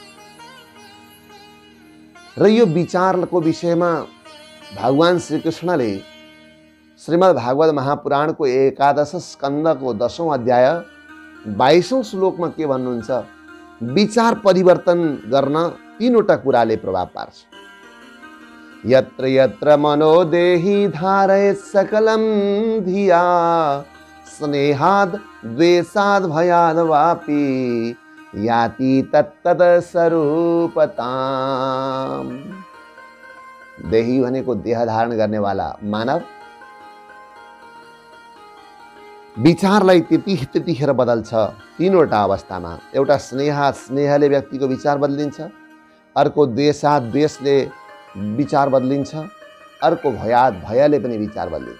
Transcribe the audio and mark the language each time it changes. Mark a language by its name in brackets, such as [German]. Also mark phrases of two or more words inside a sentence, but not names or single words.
[Nepali] र यो विचारको विषयमा भगवान श्रीकृष्णले श्रीमद् भागवत महापुराणको 11 स्कन्धको 10औं अध्याय 22औं श्लोकमा के भन्नुहुन्छ? विचार परिवर्तन गर्न 3वटा कुराले प्रभाव पार्छ। [Sanskrit] यत्र यत्र मनोदेहि धारयेत् सकलं धिया स्नेहाद् द्वेषाद् भयाद् वापि याति तत्तत् स्वरूपताम्। [Nepali] देही भनेको देह धारण गर्नेवाला मानव विचारलाई त्यतिखेर बदल्छ 3वटा अवस्थामा। एउटा स्नेहले व्यक्तिको विचार बदलिन्छ, अर्को द्वेषले विचार बदलिन्छ, अर्को भयले पनि विचार बदलिन्छ।